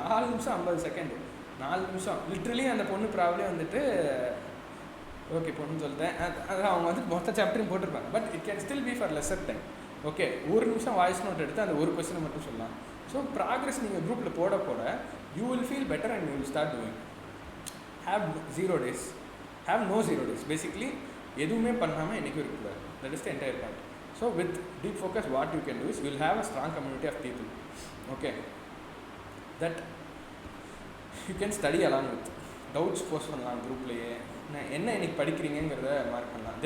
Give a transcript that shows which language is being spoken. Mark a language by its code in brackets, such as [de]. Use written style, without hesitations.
[ta] 4 நிமிஷம் 50 செகண்ட், 4 நிமிஷம் லிட்ரலி. அந்த பொண்ணு ப்ராப்ளம் வந்துட்டு ஓகே பொண்ணுன்னு சொல்லிட்டேன். அது அவங்க வந்து மொத்த சாப்டரையும் போட்டிருப்பாங்க. [en] But it can still be for lesser time. [ta] Okay, ஒரு நிமிஷம் வாய்ஸ் நோட் எடுத்து அந்த ஒரு கொஸ்டினை மட்டும் சொல்லலாம். ஸோ ப்ராக்ரஸ் நீங்கள் குரூப்பில் போட போட [en] You will feel better and you will start doing. Have 0 days, have no 0 days. [ta] Basically எதுவுமே பண்ணாமல் என்றைக்கும் இருக்கக்கூடாது. [en] That is the entire point. So with deep focus what you can do is will have a strong community of people. Okay, that you can study along with. [ta] Doubts post பண்ணலாம் குரூப்லேயே, என்ன இன்னைக்கு படிக்கிறீங்கிறத mark பண்ணலாம்.